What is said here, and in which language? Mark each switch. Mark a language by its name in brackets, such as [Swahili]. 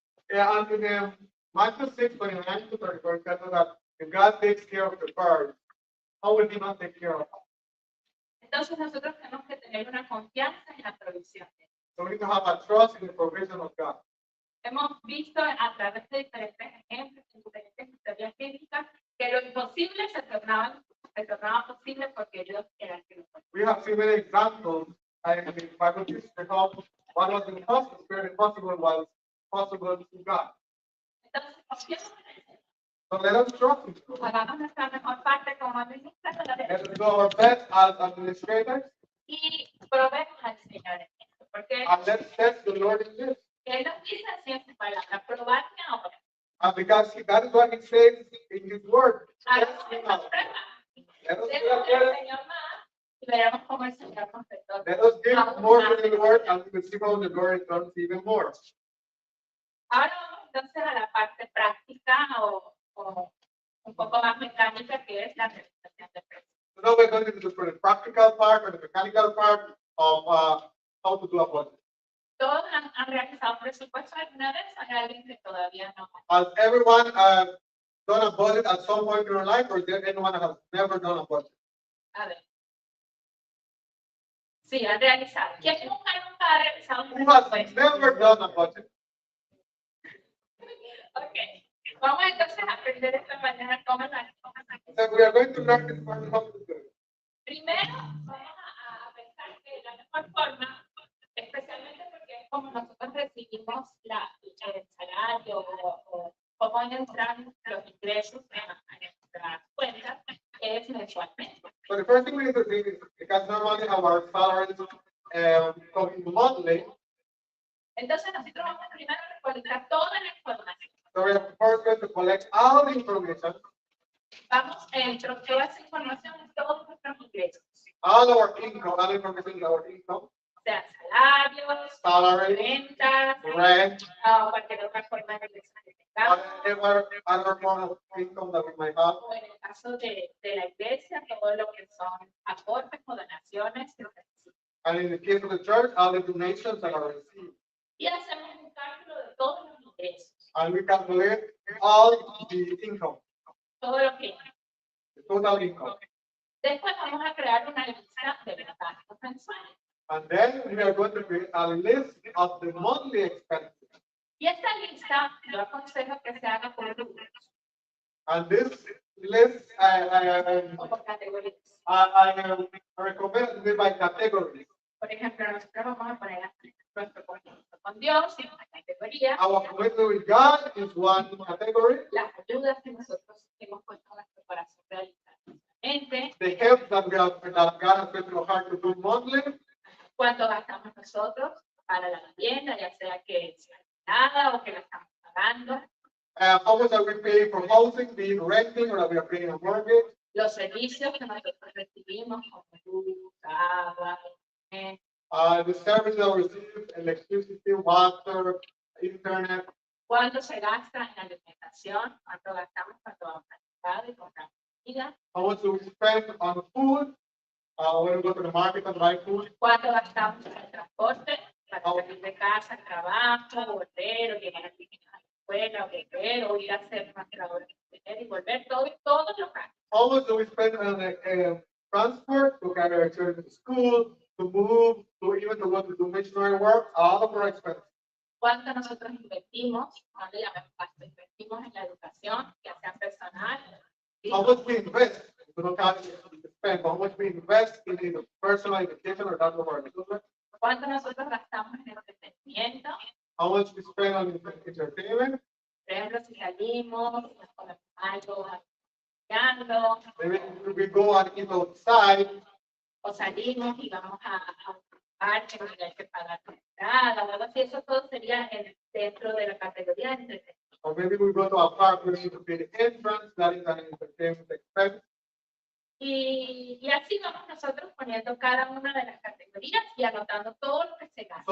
[English] Yeah, and in Matthew 6, 29 to 34, it says that if God takes care of the birds, how will He not take care of us? [Spanish] Entonces nosotros tenemos que tener una confianza en la provisión. [English] So we need to have a trust in the provision of God. [Spanish] Hemos visto a través de diferentes ejemplos, en diferentes historias bíblicas, que lo imposible se tornaba posible porque Dios era el que lo hacía. [English] We have seen many examples in the Bible history how what was impossible was possible to God. [Spanish] Entonces, confiemos en el Señor. [English] So let us trust in Him. [Spanish] Hagamos nuestra mejor parte como administradores [English] Let us do our best as administrators, [Spanish] y probemos al Señor en esto, porque [English] and let's test the Lord in this. [Spanish] Él nos dice así en su palabra, probarme ahora. [English] And because that is what He says in His Word. [Spanish] Hagamos esta prueba. [English] Let us [Spanish] Demos al Señor más y veremos cómo el Señor nos retorna. [English] Let us give more to the Lord, and we will see how the Lord does even more. [Spanish] Ahora vamos entonces a la parte práctica o un poco más mecánica, que es la realización de precios. [English] So now we're going to do the practical part or the mechanical part of how to do a budget. [Spanish] Todos han realizado un presupuesto alguna vez, hay alguien que todavía no. [English] Has everyone done a budget at some point in your life, or is there anyone that has never done a budget? [Spanish] A ver. Sí, han realizado. ¿Quién nunca ha realizado un [English] Who has [Spanish] presupuesto? [English] never done a budget? Ok. [Spanish] Vamos entonces a aprender esta mañana cómo hacer. [English] So we are going to learn this part how to do it. [Spanish] Primero, vamos a pensar que la mejor forma, especialmente porque es como nosotros recibimos el salario o cómo entran los ingresos a nuestras cuentas, es mensualmente. [English] So the first thing we need to do is, because normally our salaries come monthly, [Spanish] Entonces nosotros vamos primero a recolectar toda la información. [English] so we are first going to collect all the information, [Spanish] Vamos a entrar toda esa información en todos nuestros ingresos. [English] all our income, all information in our income, [Spanish] O sea, salarios, [English] salary, [Spanish] rentas, [English] rent, [Spanish] o cualquier otra forma de ingresos que tengamos. [English] whatever other form of income that we might have. [Spanish] O en el caso de la iglesia, todo lo que son aportes o donaciones que se reciben. [English] And in the case of the church, all the donations that are received. [Spanish] Y hacemos un cálculo de todos los ingresos, [English] And we calculate all the income, [Spanish] todo lo que hay. [English] the total income. [Spanish] Después vamos a crear una lista de los gastos mensuales. [English] And then we are going to create a list of the monthly expenses. [Spanish] Y esta lista yo aconsejo que se haga por grupos [English] And this list, [Spanish] o por categorías. [English] I recommend it by categories. [Spanish] Por ejemplo, nosotros vamos a poner aquí nuestro compromiso con Dios en una categoría, [English] Our commitment with God is one category. [Spanish] las ayudas que nosotros hemos puesto en nuestro corazón realizar. [English] The help that God has put in our heart to do monthly. [Spanish] Cuánto gastamos nosotros para la vivienda, ya sea que sea nada o que la estamos pagando. [English] How much are we paying for housing, being renting, or are we paying a mortgage? [Spanish] Los servicios que nosotros recibimos, como luz, agua, [English] The services that we receive, electricity, water, internet. [Spanish] cuánto se gasta en alimentación, cuánto gastamos cuando vamos al mercado y compramos comida, [English] How much do we spend on food? When we go to the market and buy food. [Spanish] cuánto gastamos en el transporte para salir de casa, al trabajo, volver, o llevar a los niños a la escuela, o volver, o ir a hacer nuestra hora y volver, todos los gastos. [English] How much do we spend on transport to carry our children to school, to move, to even to go to do missionary work? All of our expenses. [Spanish] Cuánto nosotros invertimos, no le llamamos gasto, invertimos en la educación, ya sea personal. [English] How much we invest? We don't have to spend. How much we invest in the personal education or that of our children? [Spanish] Cuánto nosotros gastamos en entretenimiento. [English] How much we spend on entertainment? [Spanish] Por ejemplo, si salimos, nos comemos algo, caminando, [English] Maybe we go and eat outside, [Spanish] o salimos y vamos a un parque donde hay que pagar la entrada, o algo así. Eso todo sería dentro de la categoría de entretenimiento. [English] or maybe we go to a park where we need to pay the entrance. That is an entertainment expense. [Spanish] Y así vamos nosotros poniendo cada una de las categorías y anotando todo lo que se gasta.